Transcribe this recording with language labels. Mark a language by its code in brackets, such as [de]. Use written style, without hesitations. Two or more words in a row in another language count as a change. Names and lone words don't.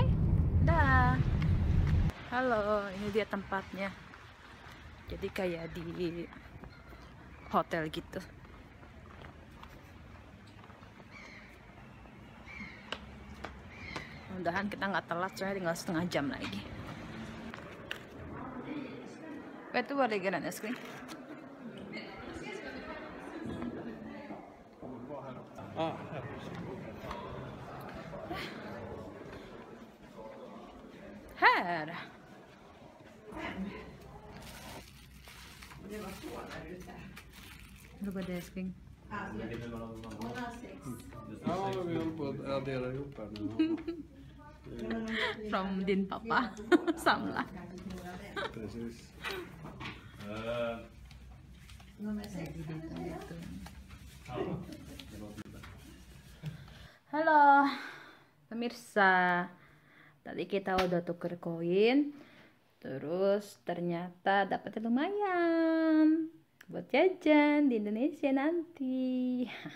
[id] Dah. Halo, ini dia tempatnya. Jadi kayak di hotel gitu. Mudah-mudahan kita nggak telat, soalnya tinggal setengah jam lagi. [sv] Vet du vad ligger den, älskling? Här! Hur går det, älskling? Ja, vi håller på att addera ihop här nu. From din pappa. Samla. Precis. [id] Halo pemirsa, tadi kita udah tuker koin, terus ternyata dapetnya lumayan buat jajan di Indonesia nanti.